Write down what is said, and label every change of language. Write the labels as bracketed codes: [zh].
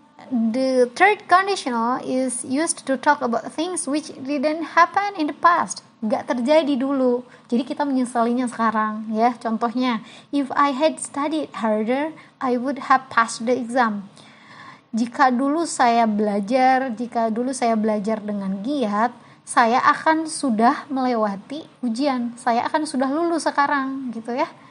[en] The third conditional is used to talk about things which didn't happen in the past. [id] Gak terjadi dulu, jadi kita menyesalinya sekarang ya. Contohnya, [en] if I had studied harder, I would have passed the exam. [id] Jika dulu saya belajar dengan giat, saya akan sudah melewati ujian, saya akan sudah lulus sekarang gitu ya.